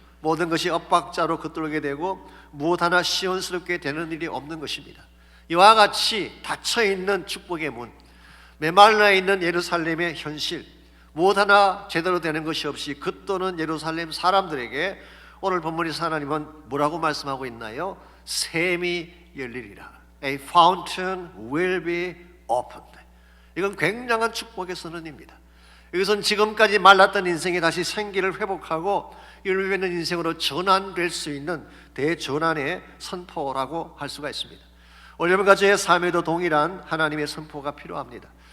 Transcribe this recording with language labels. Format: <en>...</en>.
<ko>모든 것이 엇박자로 겉돌게 되고 무엇 하나 시원스럽게 되는 일이 없는 것입니다. 이와 같이 닫혀있는 축복의 문, 메말라 있는 예루살렘의 현실, 무엇 하나 제대로 되는 것이 없이 겉도는 예루살렘 사람들에게 오늘 본문에서 하나님은 뭐라고 말씀하고 있나요? 샘이 열리리라.</ko> <en>A fountain will be opened.</en> <ko>이건 굉장한 축복의 선언입니다. 이것은 지금까지 말랐던 인생이 다시 생기를 회복하고 열매 맺는 인생으로 전환될 수 있는 대전환의 선포라고 할 수가 있습니다. 여러분과 저의 삶에도 동일한 하나님의 선포가 필요합니다.</ko>